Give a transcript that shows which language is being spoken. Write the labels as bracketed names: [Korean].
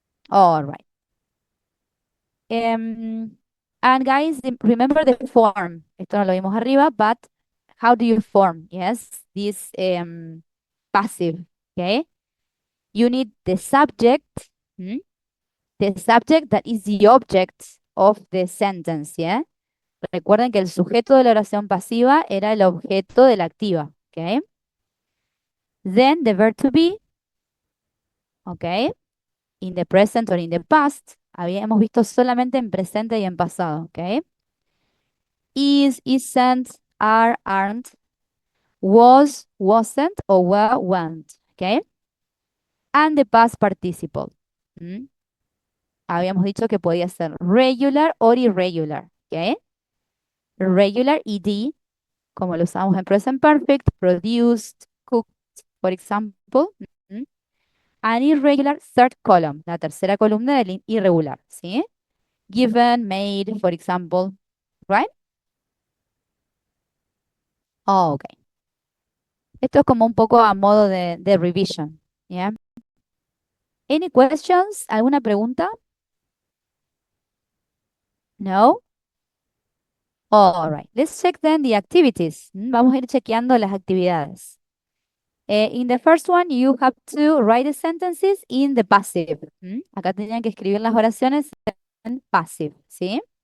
[English] All right. And guys, remember the form. [Spanish] Esto no lo vimos arriba, [English] but how do you form? Yes, this passive, okay? You need the subject, the subject that is the object of the sentence, yeah? [Spanish] Recuerden que el sujeto de la oración pasiva era el objeto de la activa, okay? [English] Then the verb to be, okay? In the present or in the past. [Spanish] Habíamos visto solamente en presente y en pasado, okay? [English] Is, isn't, are, aren't, was, wasn't, or were, weren't, okay? And the past participle. [Spanish] habíamos dicho que podía ser regular [English] or irregular, [Spanish] ¿ok? Regular, ed, como lo usamos en present perfect, produced, cooked, por example. ¿Mm? [English] An irregular third column, [Spanish] la tercera columna del irregular, ¿sí? [English] Given, made, for example, right? Oh, ok. [Spanish] Esto es como un poco a modo de revision, ¿ya? [English] Any questions? [Spanish] ¿Alguna pregunta? [English] No? All right. Let's check then the activities. [Spanish] Vamos a ir chequeando las actividades. [English] In the first one, you have to write the sentences in the passive. [Spanish] Acá tenían que escribir las oraciones en passive, ¿sí?